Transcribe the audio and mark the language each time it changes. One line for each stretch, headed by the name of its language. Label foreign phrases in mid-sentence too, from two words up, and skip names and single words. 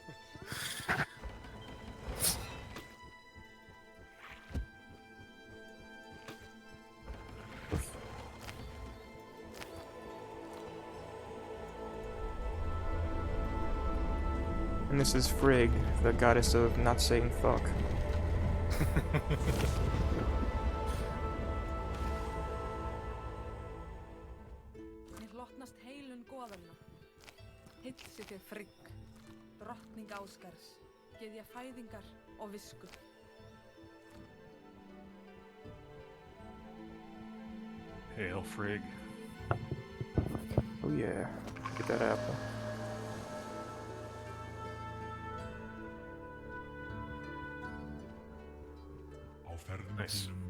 English: And this is Frigg, the goddess of not saying fuck.
Icelandic: Mér hlotnast heilun goðanna. Hilsi þér Frigg, drottning Ásgars, gyðja fæðingar og visku.
English: Hail Frigg. Oh yeah, get that apple. Nice.